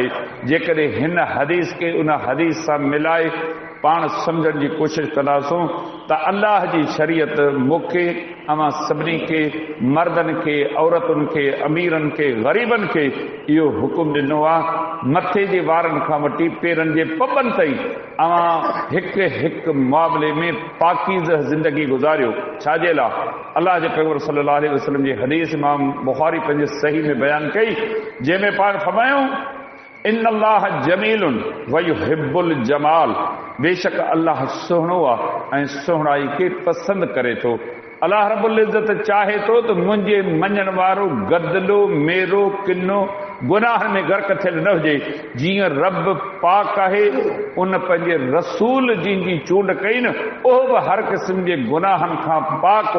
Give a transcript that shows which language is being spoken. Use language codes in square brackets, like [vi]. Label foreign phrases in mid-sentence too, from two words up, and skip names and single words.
[sd] जेकॾहिं हिन हदीस खे उन हदीस सां मिलाए पाण सम्झण जी कोशिशि कंदासूं त अल्लाह जी शरीयत मूंखे अवां सभिनी खे, मर्दनि खे, औरतुनि खे, अमीरनि खे, ग़रीबनि खे इहो हुकुम ॾिनो आहे, मथे जे वारनि खां वठी पेरनि जे पपनि ताईं अवां हिकु हिकु मामले में पाकीज़ ज़िंदगी गुज़ारियो। छाजे लाइ? अल्लाह जे पैगंबर [ar] صلى الله عليه وسلم [sd] जी हदीस इमाम बुख़ारी पंहिंजे सही में बयानु कई, जंहिंमें पाण फरमायूं [ar] إن الله جميل ويحب الجمال, [sd] बेशक अल्लाह सुहिणो आहे ऐं सुहिणाई खे पसंदि करे थो। अल्लाह [ar] رب العزة [sd] चाहे थो त मुंहिंजे मञण वारो गदलो, मेरो, किनो गुनाहनि में गर्क थियल न हुजे। जीअं रब पाक आहे, उन पंहिंजे रसूल जंहिंजी चूंड कई न, उहो बि हर क़िस्म जे गुनाहनि खां पाक हो।